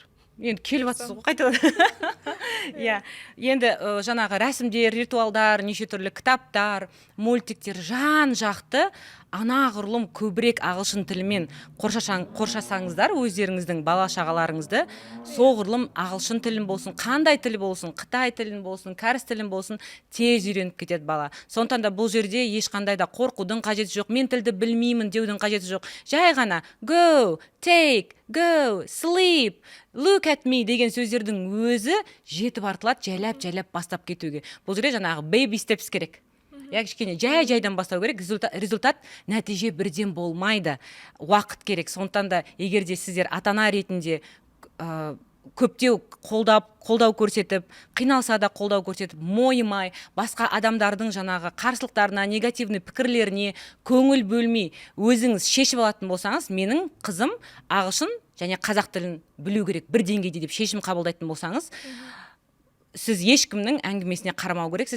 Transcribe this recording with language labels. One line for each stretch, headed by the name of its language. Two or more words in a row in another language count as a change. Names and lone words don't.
Kazakh: Енді келіп жатсыз ғой қайтадан. Иә, енді жаңағы рәсімдер, ритуалдар, неше түрлі кітаптар, мультиктер жан жақты анағұрлым көбірек ағылшын тілімен қоршасаңыздар өздеріңіздің бала шағаларыңызды, соғұрлым ағылшын тілін болсын, қандай тіл болсын, Қытай тілін болсын, кәріс тілін болсын, тез үйреніп кетеді бала. Сондықтан да бұл жерде ешқандай да қорқудың қажеті жоқ, мен тілді білмеймін деудің қажеті жоқ. Жай ғана
English: go, take, go, sleep, look at me
Kazakh: деген сөздердің өзі жетіп артылады, жайлап бастап кетуге. Бұл жерде жаңағы
English: baby steps
Kazakh: керек. Я кішкене жайдан бастау керек, результат нәтиже бірден болмайды, уақыт керек. Сондықтан да егерде сіздер ата-ана ретінде көптеу қолдау көрсетіп, қиналса да қолдау көрсетіп, мойымай, басқа адамдардың жаңағы қарсылықтарына, негативный пікірлеріне көңіл бөлмей, өзіңіз шешіп алатын болсаңыз, менің қызым ағылшын және қазақ тілін білу керек бір деңгейде деп шешім қабылдайтын болсаңыз, сіз ешкімнің әңгімесіне қарамау керексіз.